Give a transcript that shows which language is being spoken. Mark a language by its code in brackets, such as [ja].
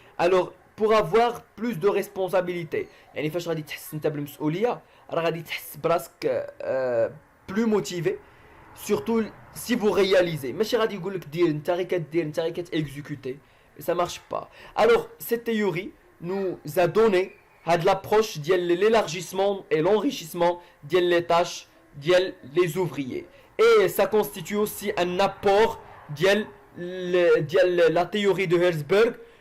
[fr] alors pour avoir plus de responsabilité. [ar] يعني فاش غادي تحس انت بالمسؤوليه راه غادي تحس براسك [fr] plus motivé, surtout si vous réalisez. [ar] ماشي غادي يقول لك دير انت غير كدير انت غير كتيكزيكوتي. [fr] ça marche pas. alors cette théorie nous a donné هاد l'approche ديال l'élargissement et l'enrichissement ديال les tâches ديال les ouvriers, et ça constitue aussi un apport ديال la théorie de Herzberg.